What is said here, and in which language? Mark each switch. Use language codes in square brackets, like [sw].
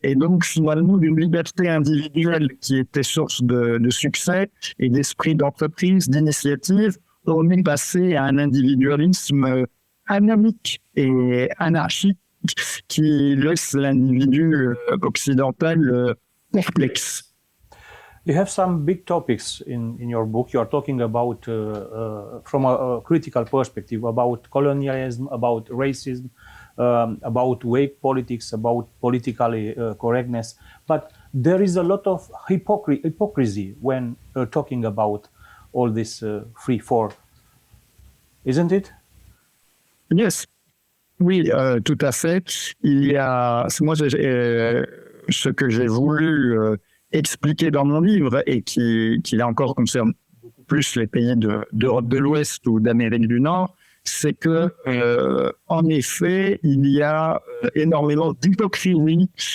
[fr] Et donc, finalement, d'une liberté individuelle qui était source de succès et d'esprit d'entreprise, d'initiative, on est passé à un individualisme anarchique et anarchique qui laisse l'individu occidental perplexe. [en] You have some big topics in your book. You are talking about, from a critical perspective, about colonialism, about racism, about wake politics, about political correctness. But there is a lot of hypocrisy when talking about all this free for, isn't it? Yes. [fr] Oui, tout à fait. Il y a, moi, ce que j'ai voulu expliquer dans mon livre et qui là encore concerne beaucoup plus les pays d'Europe de l'Ouest ou d'Amérique du Nord, c'est que, en effet, il y a énormément d'hypocrisie.